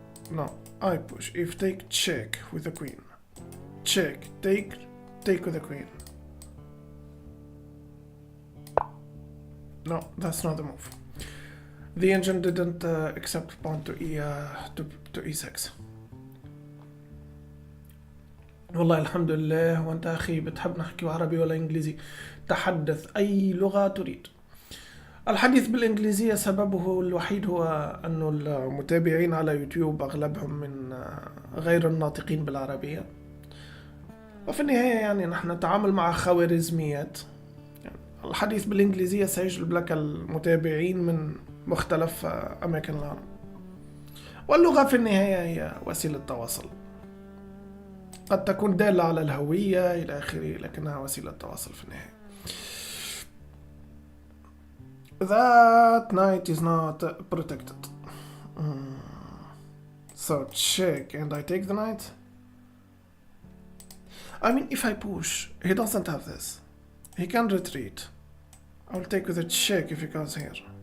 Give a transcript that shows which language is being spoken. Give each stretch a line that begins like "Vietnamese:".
English: No, I push. If take, check with the queen. Check, take with the queen. No, that's not the move. The engine didn't accept pawn to e6.
Arabic: والله الحمد لله. وانت اخي بتحب نحكي عربي ولا انجليزي؟ تحدث اي لغة تريد. الحديث بالإنجليزية سببه الوحيد هو أنه المتابعين على يوتيوب أغلبهم من غير الناطقين بالعربية، وفي النهاية يعني نحن نتعامل مع خوارزميات. يعني الحديث بالإنجليزية سيجلب لك المتابعين من مختلف أماكن العالم، واللغة في النهاية هي وسيلة تواصل، قد تكون دالة على الهوية إلى آخره، لكنها وسيلة تواصل في النهاية.
English: That knight is not protected. So check, and I take the knight. I mean, if I push, he doesn't have this. He can retreat. I'll take with a check if he goes here.